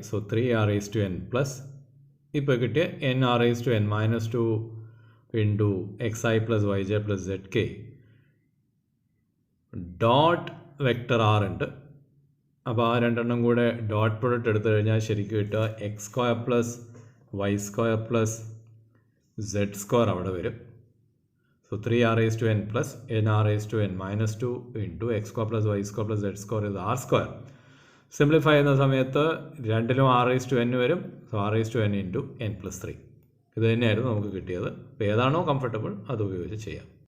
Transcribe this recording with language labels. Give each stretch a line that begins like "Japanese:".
English: so 3 r raise to n plus
Malayalam: ഇപ്പോൾ കിട്ടിയ
English: N r raise to n minus 2 into x i plus y j plus z k dot vector r ഉണ്ട്.
Malayalam: അപ്പോൾ ആ രണ്ടെണ്ണം കൂടെ dot product എടുത്തു കഴിഞ്ഞാൽ ശരിക്കും കിട്ടുക X square plus Y square plus Z square അവിടെ വരും.
English: So 3 r raised to n plus n r raised to n minus 2 into x square plus y square plus z square is r square.
Malayalam: Simplify ചെയ്യുന്ന സമയത്ത് രണ്ടിലും
English: r raised to n
Malayalam: വരും.
English: So r raised to n into n plus 3.
Malayalam: ഇത് തന്നെയായിരുന്നു നമുക്ക് കിട്ടിയത്. അപ്പോൾ ഏതാണോ കംഫർട്ടബിൾ അത് ഉപയോഗിച്ച് ചെയ്യാം.